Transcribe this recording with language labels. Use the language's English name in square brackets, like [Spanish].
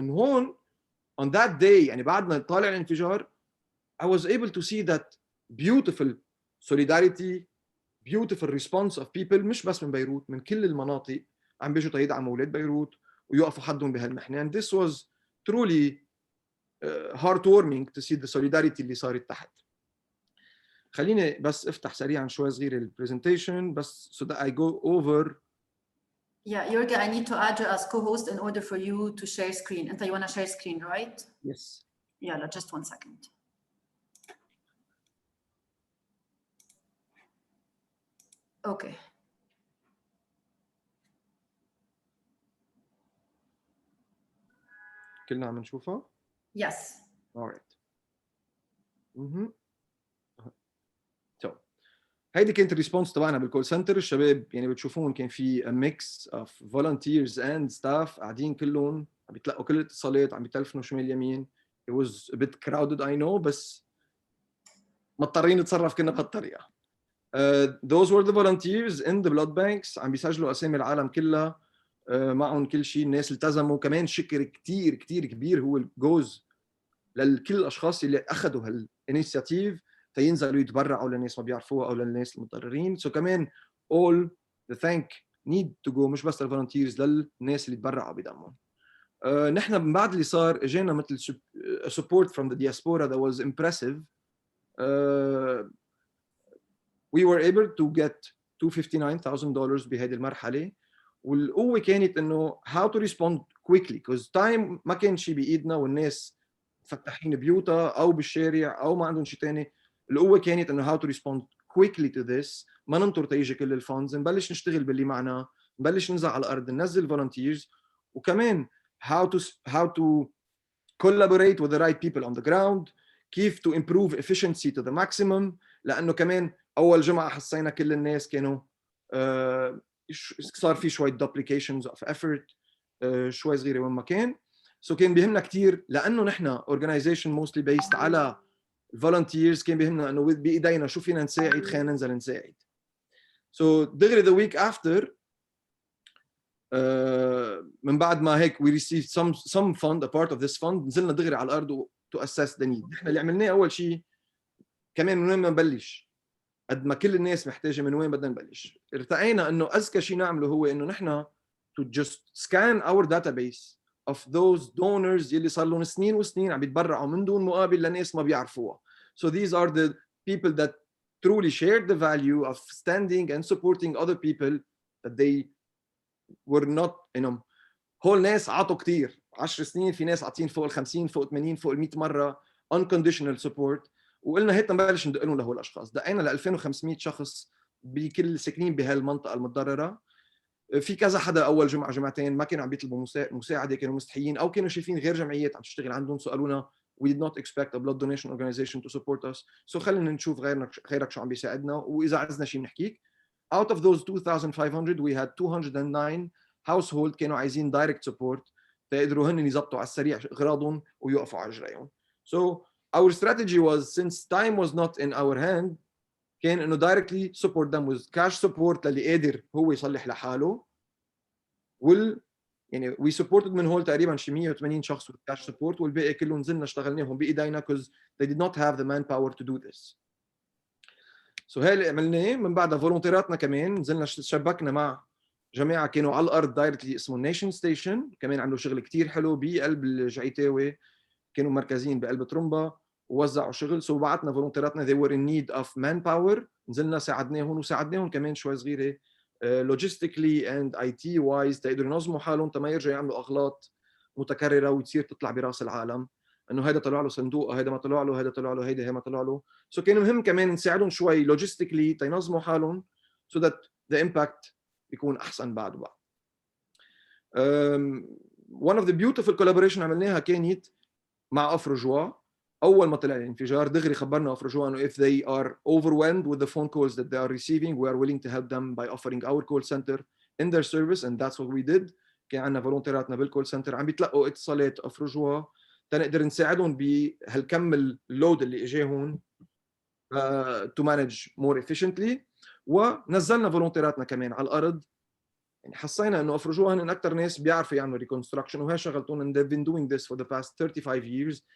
[Arabic] لان هون [English] on that day [Arabic] يعني بعد ما طالع الانفجار [English] I was able to see that beautiful solidarity, beautiful response of people [Arabic] مش بس من بيروت من كل المناطق عم بيجوا تيدعموا اولاد بيروت ويوقفوا حدهم بهالمحنه. [English] And this was truly heartwarming to see the solidarity [Arabic] اللي صارت تحت. خليني بس افتح سريعا شوي صغيره البرزنتيشن بس [English] so that I go over. Yeah, Yourgui, I need to add you as co-host in order for you to share screen. And you want to share screen, right? Yes. Yeah, just 1 second. Okay. [Arabic] كلنا عم نشوفها؟ [English] Yes. All right. [Arabic] So هيدي كانت الريسبونس تبعنا بالكول سنتر. الشباب يعني بتشوفون كان في [English] a mix of volunteers and staff [Arabic] قاعدين كلهم عم بيتلقوا كل الاتصالات عم بيتلفنوا شمال يمين. [English] It was a bit crowded I know [Arabic] بس مضطرين نتصرف كنا بهالطريقه. [English] Those were the volunteers in the blood banks [Arabic] عم بيسجلوا اسامي العالم كلها معهم كل شيء. الناس التزموا. كمان شكر كثير كثير كبير هو الجوز لكل الاشخاص اللي اخذوا هالانيشيتيف تينزلوا يتبرعوا للناس ما بيعرفوها او للناس المضطرين. So كمان [English] all the thank need to go [Arabic] مش بس للفولنتيرز للناس اللي تبرعوا بدمهم. نحن من بعد اللي صار اجينا مثل [English] support from the diaspora that was impressive. We were able to get $259,000 [Arabic] بهذه المرحله. والقوه كانت انه [English] how to respond quickly because time [Arabic] ما كان شيء بايدنا والناس مفتحين بيوتها او بالشارع او ما عندهم شيء ثاني. القوه كانت انه [English] how to respond quickly to this. [Arabic] ما ننطر تيجي كل الفاندز نبلش نشتغل باللي معنا نبلش ننزل على الارض ننزل volunteers. وكمان [English] how to collaborate with the right people on the ground. كيف to improve efficiency to the maximum. [Arabic] لانه كمان اول جمعه حسينا كل الناس كانوا صار في شويه duplications of effort شوي صغيره وين ما كان. So كان بيهمنا كثير لانه نحن [English] organization mostly based [Arabic] على volunteers. كان بيهمنا انه بايدينا شو فينا نساعد خلينا ننزل نساعد. So دغري [English] the week after [Arabic] من بعد ما هيك [English] we received some fund, a part of this fund, [Arabic] نزلنا دغري على الارض [English] to assess the need. [Arabic] احنا اللي عملناه اول شيء كمان من وين ما نبلش، قد ما كل الناس محتاجه من وين بدنا نبلش. ارتقينا انه اذكى شيء نعمله هو انه نحن [English] to just scan our database of those donors [Arabic] يلي صار لهم سنين وسنين عم يتبرعوا من دون مقابل لناس ما بيعرفوها. [English] So these are the people that truly shared the value of standing and supporting other people that they were not, you know, [Arabic] هول ناس عطوا كتير. 10 سنين في ناس عاطين فوق ال 50 فوق 80 فوق ال 100 مره [English] unconditional support، [Arabic] وقلنا هيك نبلش ندق لهم لهول الاشخاص. دقينا ل 2500 شخص بكل ساكنين بهالمنطقه المتضرره. في كذا حدا اول جمعه جمعتين ما كانوا عم بيطلبوا مساعده، كانوا مستحيين او كانوا شايفين غير جمعيات عم تشتغل عندهم، سالونا [English] we did not expect a blood donation organization to support us, [Arabic] so خلينا نشوف غيرك شو عم بيساعدنا، واذا عزنا شيء بنحكيك. [English] Out of those 2500 we had 209 household [Arabic] كانوا عايزين [English] direct support [Arabic] فيقدروا هن يزبطوا على السريع اغراضهم ويوقفوا على رجليهم. [English] So our strategy was, since time was not in our hand, [Arabic] كان انه [English] directly support them with cash support [Arabic] للي قادر هو يصلح لحاله. [English] يعني we supported [Arabic] من هول تقريبا شي 180 شخص [English] with cash support، [Arabic] والباقي كله نزلنا اشتغلناهم بايدينا [English] because they did not have the manpower to do this. [Arabic] So هاي اللي عملناه. من بعدها فولونتيراتنا كمان نزلنا شبكنا مع جماعه كانوا على الارض دايركتلي اسمه نيشن ستيشن، كمان عملوا شغل كتير حلو بقلب الجعيتاوي، كانوا مركزين بقلب ترمبا ووزعوا شغل. سو بعتنا فولونتيراتنا [English] they were in need of manpower، [Arabic] نزلنا ساعدناهم وساعدناهم كمان شوي صغيره [English] logistically and IT wise [Arabic] تقدروا ينظموا حالهم تما يرجعوا يعملوا اغلاط متكرره وتصير تطلع براس العالم انه هيدا طلع له صندوق، هيدا ما طلع له، هيدا طلع له، هيدا ما طلع له. سو كان مهم كمان نساعدهم شوي logistically تينظموا حالهم [English] so that the impact [Arabic] يكون احسن بعد وبعد. [English] one of the beautiful collaboration [Arabic] عملناها كانت مع افرجوا. اول ما طلع الانفجار دغري خبرنا افرجوا انه [English] if they are overwhelmed with the phone calls that they are receiving we are willing to help them by offering our call center in their service, and that's what we did. [Arabic] كان عندنا فولونتيراتنا بالكول سنتر عم بيتلقوا اتصالات افرجوا تنقدر نساعدهم بهالكم اللود اللي اجاهم [English] to manage more efficiently. [Arabic] ونزلنا فولونتيراتنا كمان على الارض. يعني حسينا انه افرجوها هن اكثر ناس بيعرفوا يعملوا ريكونستراكشن وهي شغلتهم [English] and they've been doing this for the past 35 years.